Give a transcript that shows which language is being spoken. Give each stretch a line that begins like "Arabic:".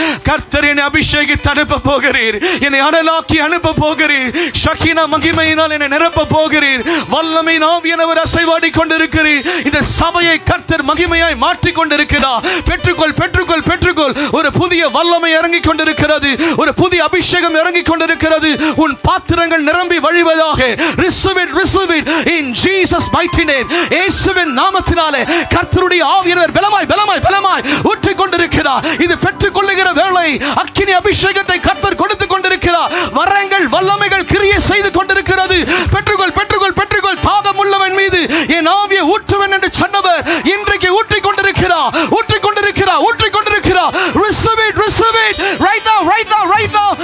Tamil: கர்த்தர் என்னை அபிஷேகித்து அனுப்ப போகிறீர், என்னை அனலாக்கி அனுப்ப போகிறீர், ஷக்கீனா மகிமையினால் என்னை நிரப்ப போகிறீர், வல்லமை ஆவியானவர் அசைவாடி கொண்டிருக்கிறீர். இந்த சபையை கர்த்தர் மகிமையாய் மாற்றிக் கொண்டிருக்கிறார். பெற்றுக்கொள் பெற்றுக்கொள் பெற்றுக்கொள். ஒரு புதிய வல்லமை இறங்கி கொண்டிருக்கிறது, ஒரு புதிய அபிஷேகம் இறங்கி கொண்டிருக்கிறது. உன் பாத்திரங்கள் நிரம்பி வழிவதாக.
English: Receive it, receive it in Jesus mighty name.
Tamil: இயேசுவின் நாமத்தினாலே கர்த்தருடைய ஆவியானவர் பலமாய் பலமாய் பலமாய் ஊற்றிக் கொண்டிருக்கிறார். இது பெற்றுக்கொள்ளுகிற வேளை அக்கினி அபிஷேகத்தை கர்த்தர் கொடுத்து கொண்டிருக்கிறார். வரங்கள் வல்லமைகள் கிரியை செய்து கொண்டிருக்கிறது. பெற்றுக்கொள் பெற்றுக்கொள் பெற்றுக்கொள். தாகம் உள்ளவன் மீது என் ஆவியை ஊற்றுவேன் என்று சொன்னவர் இன்றைக்கு ஊற்றிக் கொண்டிருக்கிறார், ஊற்றிக் கொண்டிருக்கிறார், ஊற்றிக் கொண்டிருக்கிறார்.
English: Receive it, receive it right now, right now, right now.